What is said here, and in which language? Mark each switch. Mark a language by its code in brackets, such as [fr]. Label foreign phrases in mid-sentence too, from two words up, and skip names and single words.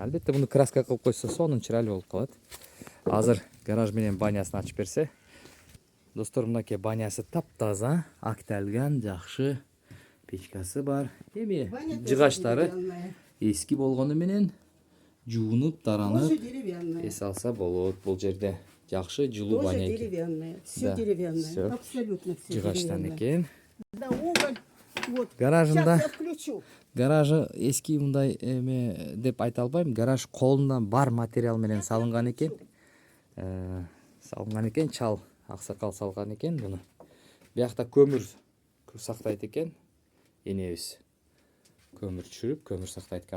[ky] Албетте буну краска кылып койсо сонун чырайлуу болуп калат. Азыр гараж менен банясын ачып берсе, достор, мынакей банясы таптаза, акталган, жакшы, печкасы бар. Эми [ru] Баня тоже [ky] жыгачтары [ru] деревянная. [ky] эски болгону менен жуунуп, таранып [ru] Тоже деревянная. [ky] эс алса болот. Бул жерде жакшы жылуу [ru] Тоже [ky] баня экен. [ru] деревянная. Все Да, деревянное. всё. Абсолютно все [ky] Жыгачтан [ru] деревянное. [ky] экен. [ru] Да, уголь. Вот. [ky] Гаражында [ru] Сейчас я включу. [ky] гаражы эски мындай эме деп айта албайм. Гараж колунан бар материал менен салынган экен. Салынган экен, чал аксакал салган экен буну. Биякта көмүр сактайт экен. Энебиз көмүр түшүрүп, көмүр сактайт экен.